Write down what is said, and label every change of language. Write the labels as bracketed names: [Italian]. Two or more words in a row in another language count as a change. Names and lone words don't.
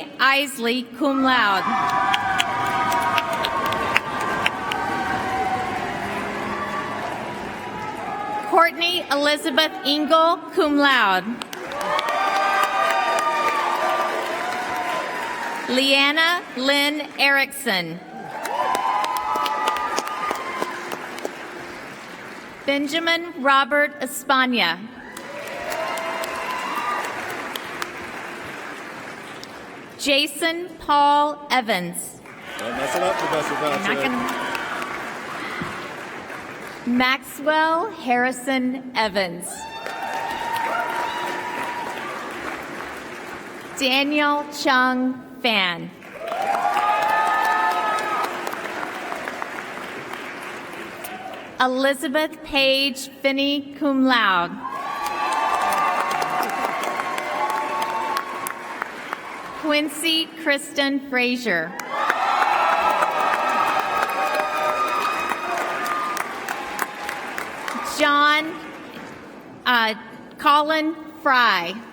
[English] Isley, [Latin] cum laude. [English] Courtney Elizabeth Engel, [Latin] cum laude. [English] Leanna Lynn Erickson. Benjamin Robert Espana. Jason Paul Evans. Don't mess it up, Professor Patrick. Maxwell Harrison Evans. Daniel Chung Fan. Elizabeth Page Finney, [Latin] cum laude. [English] Quincy Kristen Frazier. John Colin Fry.